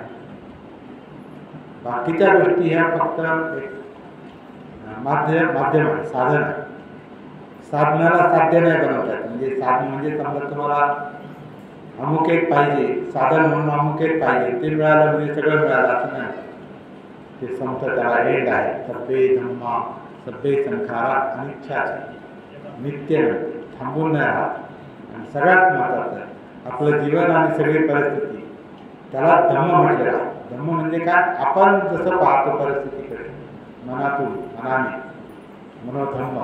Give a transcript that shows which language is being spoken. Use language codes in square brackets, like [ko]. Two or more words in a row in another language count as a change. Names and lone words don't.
[mr] बाकीच्या गोष्टी ह्या फक्त एक माध्यम आहे, साधन आहे. साधनाला साध्य नाही बनवतात. म्हणजे साधन म्हणजे समजा तुम्हाला अमुक एक पाहिजे, साधन म्हणून अमुक एक पाहिजे, ते मिळालं म्हणजे सगळं मिळालं असं नाही. ते संपतं, त्याला एंड आहे. [pi] सब्बे धम्मा सब्बे संखारा अनिच्छा, [mr] नित्य थांबून नाही राहत. आणि सगळ्यात महत्त्वाचं आपलं जीवन आणि सगळी परिस्थिती त्याला धम्म म्हटलेलं आहे. धम्म म्हणजे काय? आपण जसं पाहतो परिस्थितीकडे मनातून, मनाने, मनोधम्म.